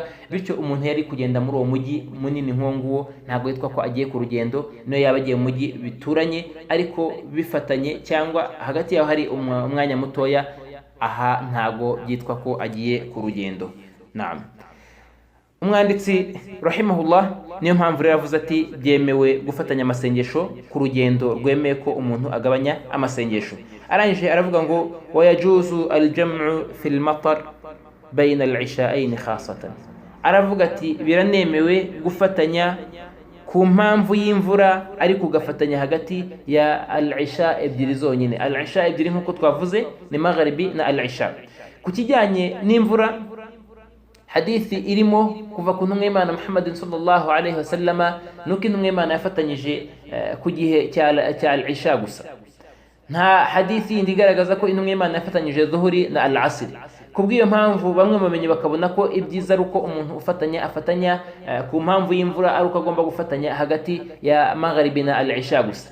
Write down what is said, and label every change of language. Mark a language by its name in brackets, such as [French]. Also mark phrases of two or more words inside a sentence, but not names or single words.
[Kinyarwanda] Bityo umuntu yari kugenda muri uwo mujyi munini nk'uwo ntabwo yitwa ko agiye ku rugendo, niyo yaba agiye mu mujyi bituranye ariko bifatanye cyangwa hagati yaho hari umwanya mutoya, aha ntabwo byitwa ko agiye ku rugendo. Naam. Umwanditsi rahimahullah niyo mpamvu rero yavuze ati byemewe gufatanya amasengesho ku rugendo rwemeye ko umuntu agabanya amasengesho. Arangije aravuga ngo [Arabic] ويجوز الجمع في المطر بين العشاءين خاصة, [Kinyarwanda] aravuga ati biranemewe gufatanya ku mpamvu y'imvura ariko ugafatanya hagati ya al-isha ebyiri zonyine. Al-isha ebyiri nk'uko twavuze ni magharibi na al-isha. Ku kijyanye n'imvura, hadithi irimo kuva ku ntumwa y'Imana Muhammadin [Arabic] صلى الله عليه وسلم [Kinyarwanda] nuko intumwa y'Imana yafatanyije ku gihe cya al-isha gusa. Nta hadithi yindi igaragaza ko intumwa y'Imana yafatanyije dhuhuri na al-asr. Kubw'iyo mpamvu bamwe bamenye bakabona ko ibyiza ari uko umuntu afatanya ku mpamvu y'imvura ari uko agomba gufatanya hagati ya magharibi na al-isha gusa.